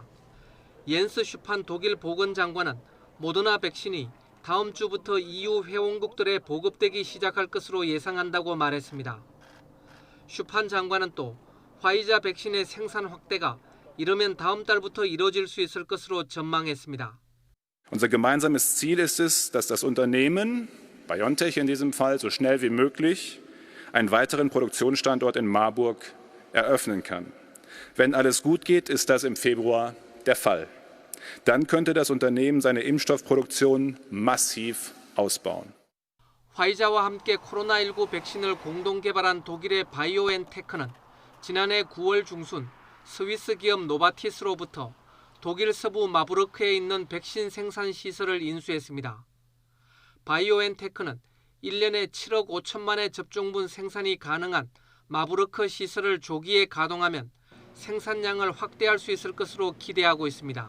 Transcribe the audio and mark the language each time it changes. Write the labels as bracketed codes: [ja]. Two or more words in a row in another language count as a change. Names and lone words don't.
[ko] 옌스 슈판 독일 보건장관은 모더나 백신이 다음 주부터 EU 회원국들에 보급되기 시작할 것으로 예상한다고 말했습니다. 슈판 장관은 또 화이자 백신의 생산 확대가 이르면 다음 달부터 이뤄질 수 있을 것으로 전망했습니다. [de] Unser gemeinsames Ziel ist es, dass das Unternehmen, BioNTech in diesem Fall, so schnell wie möglich einen weiteren Produktionsstandort in Marburg eröffnen kann. Wenn alles gut geht, ist das im Februar der Fall. Dann könnte das Unternehmen seine Impfstoffproduktion massiv ausbauen. [ko] 화이자와 함께 코로나19 백신을 공동 개발한 독일의 바이오엔테크는 지난해 9월 중순 스위스 기업 노바티스로부터 독일 서부 마부르크에 있는 백신 생산 시설을 인수했습니다. 바이오엔테크는 1년에 7억 5천만의 접종분 생산이 가능한 마부르크 시설을 조기에 가동하면 생산량을 확대할 수 있을 것으로 기대하고 있습니다.